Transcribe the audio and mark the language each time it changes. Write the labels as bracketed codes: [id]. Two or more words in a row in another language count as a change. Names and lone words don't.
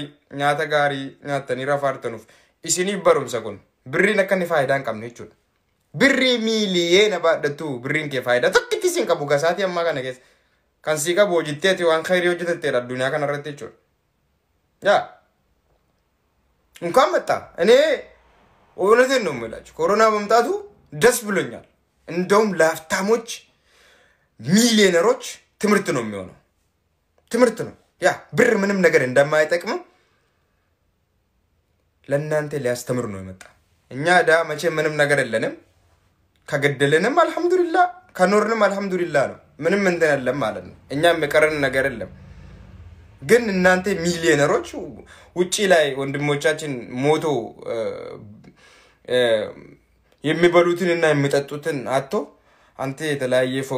[om] nyaata gaarii nyaatanii rafaartanuuf isiniif barumsa kun birriin akka inni faayidaa hin qabne jechuudha birrii miiliyeena baadhatu birriin kee faayidaa tokkitti siin qabu gasaati ammaa kana keessa kan sii qabu hojitteeti waan khayrii hojjetatteedha addunyaa kanarratti jechuudha yaa [am] እንኳን መጣ እኔ እውነቴን ነው የምላችሁ ኮሮና መምጣቱ ደስ ብሎኛል እንደውም ለሀብታሞች ሚሊዮነሮች ትምህርት ነው የሚሆነው ትምህርት ነው ያ ብር ምንም ነገር እንደማይጠቅም ለእናንተ ሊያስተምር ነው የመጣ እኛ ዳ መቼ ምንም ነገር የለንም ከገደለንም አልহামዱሊላህ ከኖርንም አልহামዱሊላህ ነው ምንም እንትን የለም ማለት ነው እኛም የቀረን ነገር የለም ግን እናንተ ሚሊዮነሮች ውጪ ላይ ወንድሞቻችን ሞቶ የሚበሉትንና የሚጠጡትን አጥቶ አንተ የተለያየ ፎቅ